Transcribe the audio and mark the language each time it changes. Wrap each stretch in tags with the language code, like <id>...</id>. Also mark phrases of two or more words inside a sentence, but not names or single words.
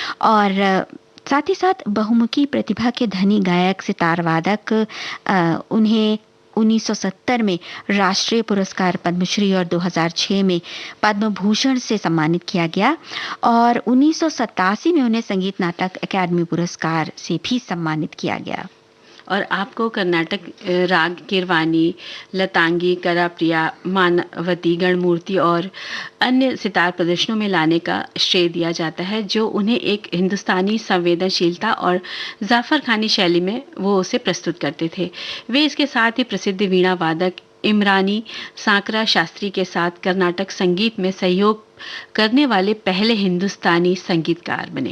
<hi>और साथ ही साथ बहुमुखी प्रतिभा के धनी गायक, सितार वादक, उन्हें 1970 में राष्ट्रीय पुरस्कार पद्मश्री और 2006 में पद्म भूषण से सम्मानित किया गया और 1987 में उन्हें संगीत नाटक अकादमी पुरस्कार से भी सम्मानित किया गया। और आपको कर्नाटक राग कीरवानी, लतांगी, कराप्रिया, मानवती, गणमूर्ति और अन्य सितार प्रदर्शनों में लाने का श्रेय दिया जाता है, जो उन्हें एक हिंदुस्तानी संवेदनशीलता और जाफर खानी शैली में वो उसे प्रस्तुत करते थे। वे इसके साथ ही प्रसिद्ध वीणा वादक इमरानी सांकरा शास्त्री के साथ कर्नाटक संगीत में सहयोग करने वाले पहले हिंदुस्तानी संगीतकार बने।</hi>